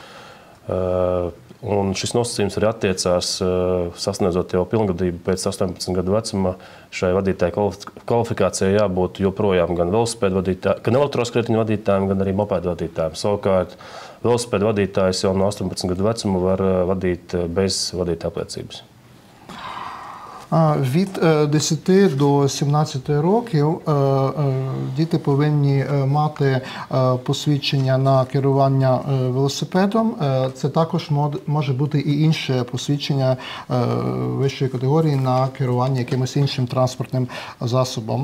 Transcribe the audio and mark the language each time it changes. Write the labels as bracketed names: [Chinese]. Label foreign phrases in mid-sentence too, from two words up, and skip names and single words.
[Latvian] Un šis nosacījums arī attiecās, sasniedzot jau pilngadību pēc 18 gadu vecuma, šai vadītāja kvalifikācijai jābūt joprojām gan velosipēdu vadītājiem, gan elektroskrētiņu vadītājiem, gan arī mopēdu vadītājiem. Savukārt, velosipēdu vadītājs jau no 18 gadu vecuma var vadīt bez vadītāja apliecības. [Ukrainian] Від 10 до 17 років діти повинні мати посвідчення на керування велосипедом. Це також може бути і інше посвідчення вищої категорії на керування якимось іншим транспортним засобом.